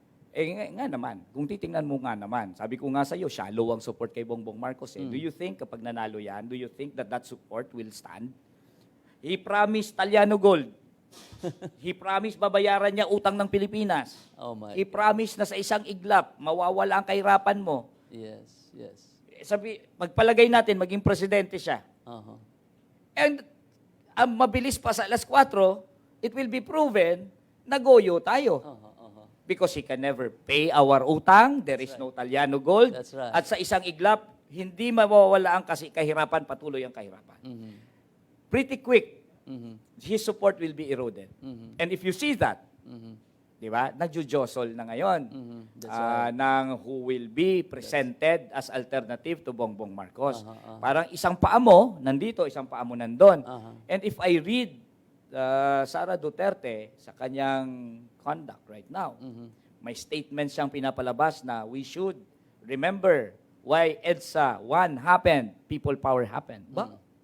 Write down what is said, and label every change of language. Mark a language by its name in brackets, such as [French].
[Filipino] Nga naman, kung titingnan mo nga naman, sabi ko nga sa iyo, shallow ang support kay Bongbong Marcos. [English] Do you think [Filipino] kapag nanalo yan, [English] do you think that support will stand? He promised Taliano Gold. He promised [Filipino] babayaran niya utang ng Pilipinas. [English] oh my. He promised [Filipino] na sa isang iglap, mawawala ang kahirapan mo. [English] Yes. [Filipino] Sabi, magpalagay natin, maging presidente siya. Uh-huh. And ang mabilis pa sa alas 4, [English] it will be proven [Filipino] na goyo tayo. [English] Because he can never pay our utang, there is no Taliano Gold. That's right. [Filipino] At sa isang iglap, hindi mawawala ang kahirapan, patuloy ang kahirapan. [English] Pretty quick, his support will be eroded. And if you see that, [Filipino] di ba, nagjujosol na ngayon [English] That's right. ng who will be presented as alternative to Bongbong Marcos. [Filipino] Parang isang paa mo nandito, isang paa mo nandun. [English] And if I read Sara Duterte [Filipino] sa kanyang [English] conduct right now, [Filipino] may statement siyang pinapalabas na [English] we should remember why EDSA 1 happened, people power happened. Ba?